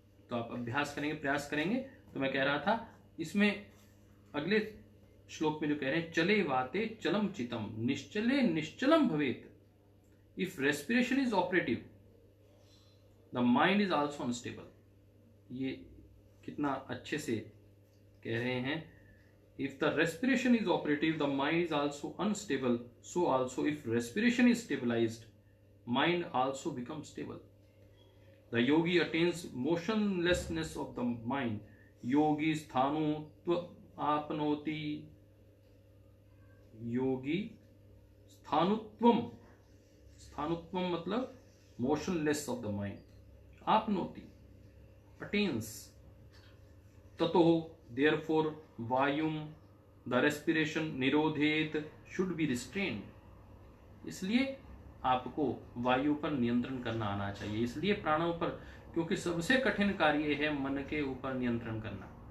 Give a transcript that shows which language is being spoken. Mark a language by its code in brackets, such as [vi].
[hi] तो आप अभ्यास करेंगे, प्रयास करेंगे। तो मैं कह रहा था, इसमें अगले श्लोक में जो कह रहे हैं, [sa] चले वाते चलम चितम निश्चले निश्चलम भवेत। [en] If respiration is operative the mind is also unstable. [hi] ये कितना अच्छे से कह रहे हैं। [en] If the respiration is operative, the mind is also unstable. So also if respiration is stabilized, mind also becomes stable. The yogi attains motionlessness of the mind. [sa] Yogi sthanutva apnoti. Yogi sthanutvam. [en] Sthanutvam मतलब motionless of the mind. Apnoti. Attains. Tato therefore वायुम the respiration निरोधेत should be restrained. [hi] इसलिए आपको वायु पर नियंत्रण करना आना चाहिए। इसलिए प्राणों पर, क्योंकि सबसे कठिन कार्य है मन के ऊपर नियंत्रण करना।